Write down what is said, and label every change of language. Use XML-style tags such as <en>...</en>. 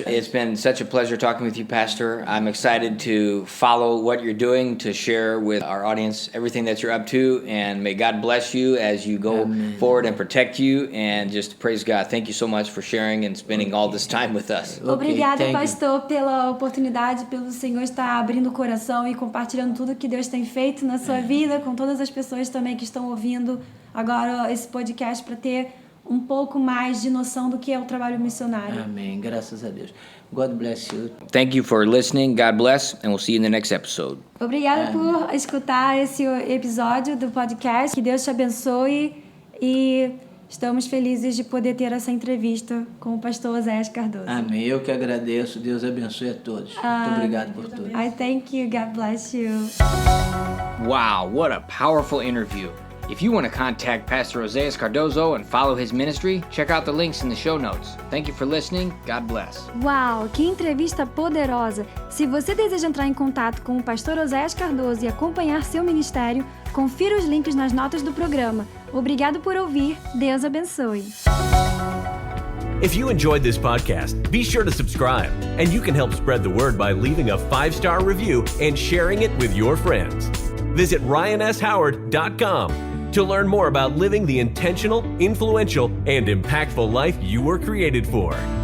<en>It's been such a pleasure talking with you, Pastor. I'm excited to follow what you're doing, to share with our audience everything that you're up to, and may God bless you as you go forward and protect you, and just praise God. Thank you so much for sharing and spending all this time with us.</en> <pt>Obrigada, pastor, pela oportunidade, pelo Senhor estar abrindo o coração e compartilhando tudo que Deus tem feito na sua vida, com todas as pessoas também que estão ouvindo agora esse podcast, para ter um pouco mais de noção do que é o trabalho missionário. Amém. Graças a Deus.</pt> <en>God bless you. Thank you for listening. God bless, and we'll see you in the next episode.</en> <pt>Obrigada por escutar esse episódio do podcast. Que Deus te abençoe e estamos felizes de poder ter essa entrevista com o pastor Oséias Cardoso. Amém. Eu que agradeço. Deus abençoe a todos. Muito obrigado por tudo.</pt> <en>I thank you. God bless you. Wow, what a powerful interview. If you want to contact Pastor Oséias Cardoso and follow his ministry, check out the links in the show notes. Thank you for listening. God bless.</en> <pt>Uau, que entrevista poderosa! Se você deseja entrar em contato com o pastor Oséias Cardoso e acompanhar seu ministério, confira os links nas notas do programa. Obrigado por ouvir. Deus abençoe.</pt> <en>If you enjoyed this podcast, be sure to subscribe, and you can help spread the word by leaving a 5-star review and sharing it with your friends. Visit RyanSHoward.com to learn more about living the intentional, influential, and impactful life you were created for.</en>